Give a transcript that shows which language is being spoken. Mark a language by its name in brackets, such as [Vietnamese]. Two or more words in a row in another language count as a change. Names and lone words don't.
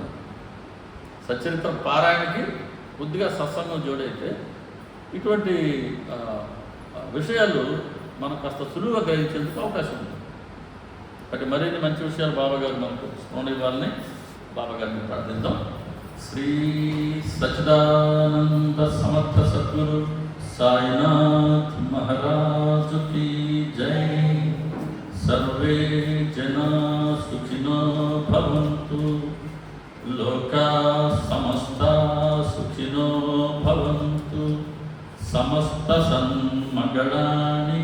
[Telugu] సచరిత్ర పారాయణకి కొద్దిగా సత్సంగం జోడైతే ఇటువంటి విషయాలు మనం కాస్త సులువుగా గ్రహించేందుకు అవకాశం ఉంది. కాబట్టి మరిన్ని మంచి విషయాలు బాబా గారు మనకు స్మరణ ఇవ్వాలని బాబా గారిని ప్రార్థిద్దాం. శ్రీ సచ్చిదానంద సమర్థ సద్గురు సాయినాథ్ మహారాజు [Hindi] की जय. [Sanskrit] सर्वे जना सुखिनो भवन्तु. लोका समस्ता सुखिनो भवन्तु. समस्त सन्मंगलानि